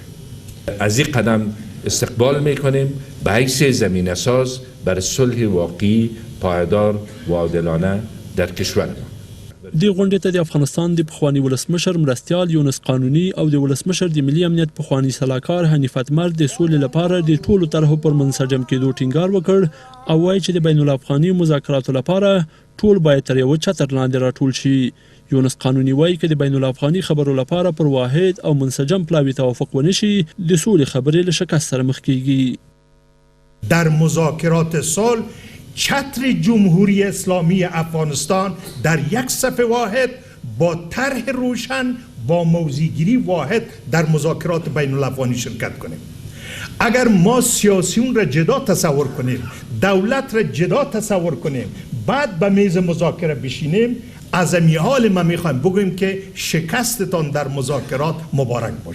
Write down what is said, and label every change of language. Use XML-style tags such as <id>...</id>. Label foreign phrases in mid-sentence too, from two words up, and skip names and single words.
<fa>از این قدم استقبال میکنیم به حیث زمینه ساز برای صلح واقعی، پایدار و عادلانه در کشور ما.</fa> <ps>دې غونډې ته د افغانستان د پخواني ولسمشر مرستیال یونس قانوني او د ولسمشر د ملي امنیت پخواني سلاکار حنیف اتمر د سولې لپاره د ټولو طرحو پر منسجم کېدو ټینګار وکړ او وایي چې د بین الافغاني مذاکراتو لپاره ټول باید تر یو چتر لاندې راټول شي. یونس قانوني وایي که د بین الافغاني خبرو لپاره پر واحد او منسجم پلاوي توافق ونشي د سولې خبرې له شکست سره مخ کیږي.</ps> <fa>در مذاکرات صلح چتر جمهوری اسلامی افغانستان در یک صف واحد با طرح روشن با موضع‌گیری واحد در مذاکرات بین الافغانی شرکت کنیم. اگر ما سیاسیون را جدا تصور کنیم، دولت را جدا تصور کنیم، بعد به میز مذاکره بشینیم، از این حال ما میخوایم بگوییم که شکستتان در مذاکرات مبارک باشه.</fa>